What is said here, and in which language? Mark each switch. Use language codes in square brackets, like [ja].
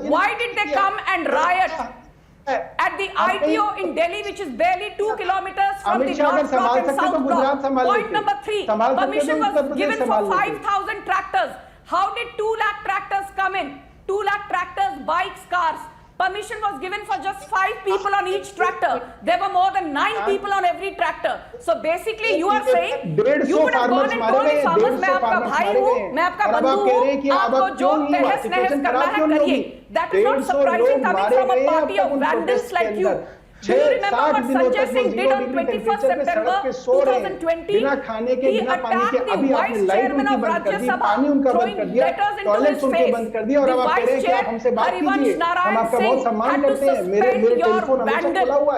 [en] Why did they come and riot at the IPO in Delhi, which is barely 2 kilometers from the North Block and South Block? Point number 3. Permission was given for 5,000 tractors. How did 2 lakh tractors come in? 2 lakh tractors, bikes, cars. Permission was given for just 5 people on each tractor. There were more than 9 people on every tractor. So basically you are saying you would have gone and told the farmers, [hi] मैं आपका भाई हूँ, मैं आपका बंधु हूँ, आपको जो तहस नहस करना है करिए. [en] That is not surprising coming from a party of vandals like you. Do you remember what Sanjay Singh did on 21st September 2020? He attacked the vice chairman of Rajya Sabha, throwing letters into his face. The vice chair, Harivansh Narayan Singh, had to suspend your vandal.